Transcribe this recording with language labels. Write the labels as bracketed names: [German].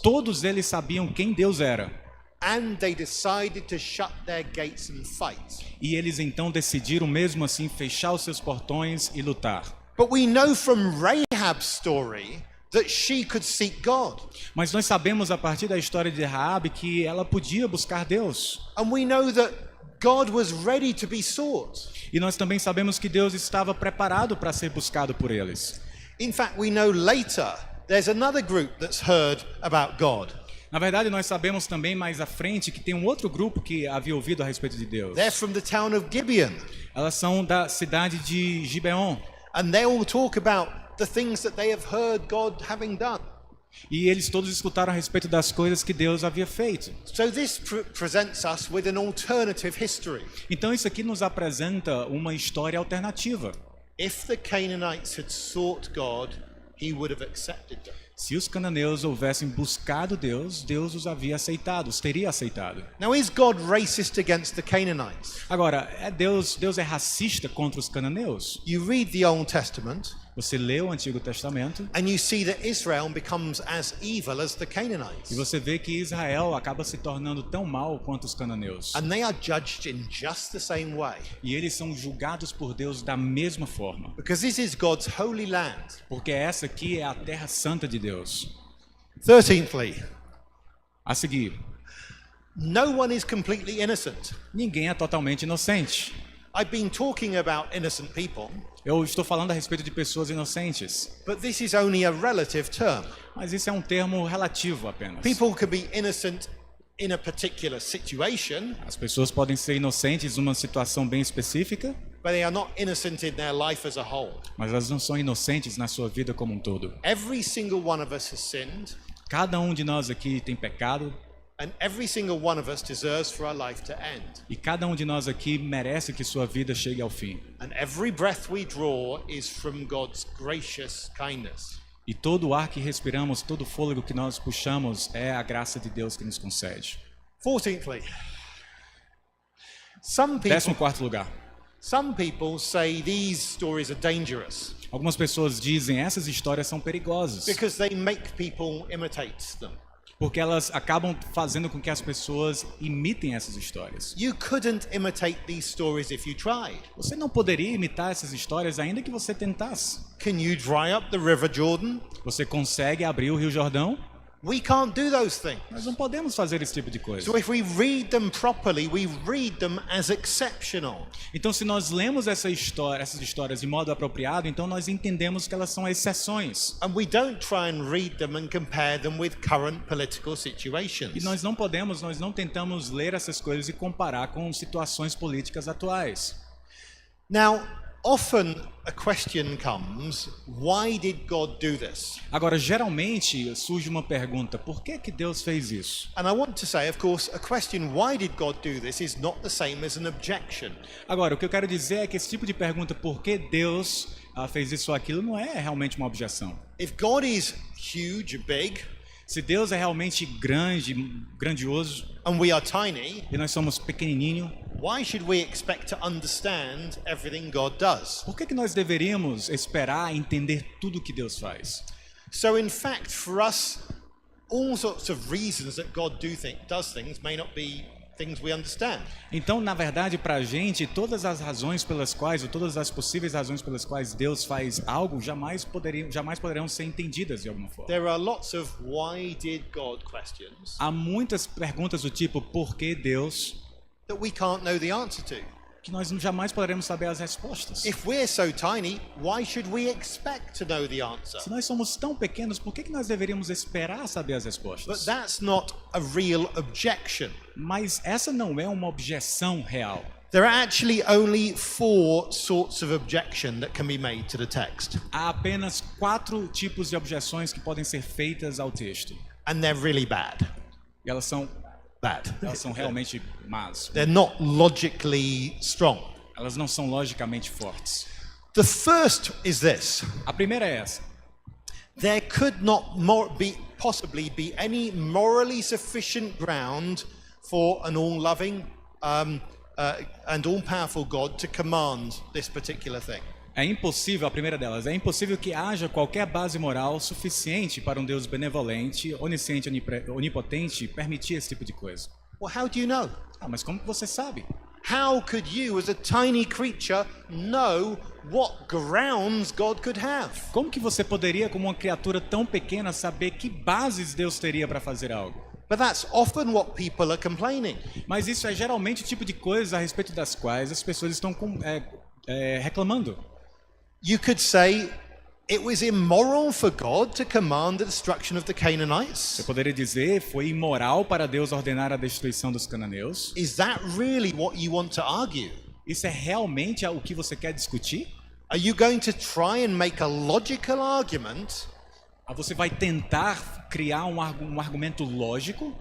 [Portuguese] Todos eles sabiam quem Deus era. [English] And they decided to shut their gates and fight. [Portuguese] E eles então decidiram mesmo assim fechar os seus portões e lutar. [English] But we know from Rahab Rahab's story that she could seek God. [Portuguese] Mas nós sabemos a partir da história de Raabe que ela podia buscar Deus. [English] And we know that God was ready to be sought. [Portuguese] E nós também sabemos que Deus estava preparado para ser buscado por eles. [English] In fact, we know later there's another group that's heard about God. [Portuguese] Na verdade, nós sabemos também mais à frente que tem um outro grupo que havia ouvido a respeito de Deus. [English] They're from the town of Gibeon. [Portuguese] Elas são da cidade de Gibeon. [English] And they all talk about the things that they have heard God having done. [Portuguese] E eles todos escutaram a respeito das coisas que Deus havia feito. [English] So this presents us with an alternative history. [Portuguese] Então isso aqui nos apresenta uma história alternativa. [English] If the Canaanites had sought God, he would have accepted them. [Portuguese] Se os cananeus houvessem buscado Deus, Deus os havia aceitado, os teria aceitado. [English] Now, is God racist against the Canaanites? [Portuguese] Agora, Deus é racista contra os cananeus? [English] You read the Old Testament, [Portuguese] Você lê o Antigo Testamento [English] and you see that Israel becomes as evil as the Canaanites. [Portuguese] e você vê que Israel acaba se tornando tão mal quanto os cananeus. [English] And they are judged in just the same way. [Portuguese] E eles são julgados por Deus da mesma forma. [English] Because this is God's holy land. [Portuguese] Porque essa aqui é a terra santa de Deus. [English] 13thly, [Portuguese] A seguir, [English] no one is completely innocent. [Portuguese] ninguém é totalmente inocente. [English] I've been talking about innocent people, [Portuguese] Eu estou falando a respeito de pessoas inocentes, [English] but this is only a relative term. [Portuguese] mas isso é um termo relativo apenas. [English] People can be innocent in a particular situation, [Portuguese] As pessoas podem ser inocentes numa situação bem específica, [English] but they are not innocent in their life as a whole. [Portuguese] mas elas não são inocentes na sua vida como um todo. [English] Every single one of us has sinned, [Portuguese] Cada um de nós aqui tem pecado [English] and every single one of us deserves for our life to end. [Portuguese] e cada um de nós aqui merece que sua vida chegue ao fim. [English] And every breath we draw is from God's gracious kindness. [Portuguese] E todo o ar que respiramos, todo o fôlego que nós puxamos é a graça de Deus que nos concede. [English] 14thly, some people [Portuguese] 14º lugar. [English] say these stories are dangerous [Portuguese] Algumas pessoas dizem essas histórias são perigosas, [English] because they make people imitate them. [Portuguese] porque elas acabam fazendo com que as pessoas imitem essas histórias. [English] You couldn't imitate these stories if you tried. [Portuguese] Você não poderia imitar essas histórias ainda que você tentasse. [English] Can you dry up the River Jordan? [Portuguese] Você consegue abrir o Rio Jordão? [English] We can't do those things. [Portuguese] Nós não podemos fazer esse tipo de coisa. [English] So if we read them properly, we read them as exceptional. [Portuguese] Então, se nós lemos essas histórias de modo apropriado, então nós entendemos que elas são exceções. [English] And we don't try and read them and compare them with current political situations. [Portuguese] E nós não tentamos ler essas coisas e comparar com situações políticas atuais. [English] Now, often a question comes, why did God do this? [Portuguese] Agora, geralmente surge uma pergunta: por que Deus fez isso? [English] And I want to say, of course, a question, why did God do this, is not the same as an objection. [Portuguese] Agora, o que eu quero dizer é que esse tipo de pergunta, por que Deus fez isso ou aquilo, não é realmente uma objeção. [English] If God is huge, big, [Portuguese] Se Deus é realmente grandioso, [English] and we are tiny, [Portuguese] e nós somos pequenininho, [English] why should we expect to understand everything God does? [Portuguese] por que nós deveríamos esperar entender tudo que Deus faz? [English] So in fact, for us, all sorts of reasons that God does things may not be things we understand. [Portuguese] Então, na verdade, para a gente, todas as razões pelas quais, ou todas as possíveis razões pelas quais Deus faz algo, jamais poderão ser entendidas de alguma forma. [English] There are lots of why did God questions [Portuguese] Há muitas perguntas do tipo, por que Deus, [English] that we can't know the answer to. [Portuguese] que nós jamais poderemos saber as respostas. [English] If we're so tiny, why should we expect to know the answer? [Portuguese] Se nós somos tão pequenos, por que nós deveríamos esperar saber as [English] But [Portuguese] respostas? [English] that's not a real objection. [Portuguese] Mas essa não é uma objeção real. [English] There are actually only 4 sorts of objection that can be made to the text, [Portuguese] Há apenas 4 tipos de objeções que podem ser feitas ao texto. [English] and they're really bad. [Portuguese] E elas são realmente más. [English] They're not logically strong. [Portuguese] Elas não são logicamente fortes. [English] The first is this: [Portuguese] A primeira é essa. [English] there could not possibly be any morally sufficient ground for an all-loving and all-powerful God to command this particular thing. [Portuguese] É impossível, a primeira delas, é impossível que haja qualquer base moral suficiente para um Deus benevolente, onisciente, onipotente permitir esse tipo de coisa. [English] Well, how do you know? [Portuguese] Mas como que você sabe? [English] how could you, as a tiny creature, know what grounds God could have? [Portuguese] Como que você poderia, como uma criatura tão pequena, saber que bases Deus teria para fazer algo? [English] But that's often what people are complaining. [Portuguese] Mas isso é geralmente o tipo de coisa a respeito das quais as pessoas estão reclamando. [English] You could say it was immoral for God to command the destruction of the Canaanites. [Portuguese] Você poderia dizer, foi imoral para Deus ordenar a destruição dos cananeus? [English] Is that really what you want to argue? [Portuguese] Isso é realmente o que você quer discutir? [English] Are you going to try and make a logical argument [Portuguese] Você vai tentar criar um argumento lógico